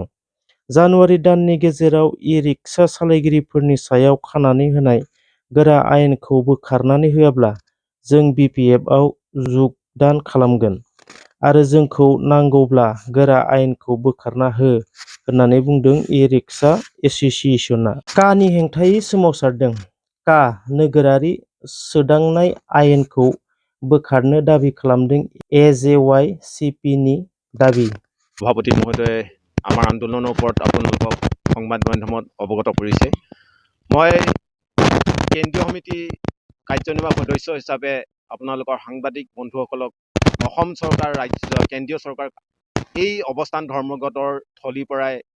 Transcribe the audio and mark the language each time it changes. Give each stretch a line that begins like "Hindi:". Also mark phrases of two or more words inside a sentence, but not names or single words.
Bodo: जानुवारि दाननि गेजेराव इ-रिक्सा सालायगिरिफोरनि सायाव खानानै होनाय गोरा आयेनखौ बोखारनानै होआब्ला जों BPFआव जुगदान खालामगोन आरो जोंखौ नांगौब्ला गोरा आयेनखौ बोखारना हो होननानै बुंदों
English: e-rickshaw association.
Bodo: कानि हेंथायै सोमावसारदों। का नोगोरारि सोदांनाय आयेनखौ बोखारनो दाबि खालामदों AJYCPनि दाबि।
Assamese: সভাপতি মহোদয়ে আমাৰ আন্দোলনৰ ওপৰত আপোনালোকক সংবাদ মাধ্যমত অৱগত কৰিছে। মই কেন্দ্ৰীয় সমিতি কাৰ্যনিৰ্বাহক সদস্য হিচাপে আপোনালোকৰ সাংবাদিক বন্ধুসকলক অসম চৰকাৰ কেন্দ্ৰীয় চৰকাৰ এই অৱস্থান ধৰ্মঘটৰ থলীৰ পৰাই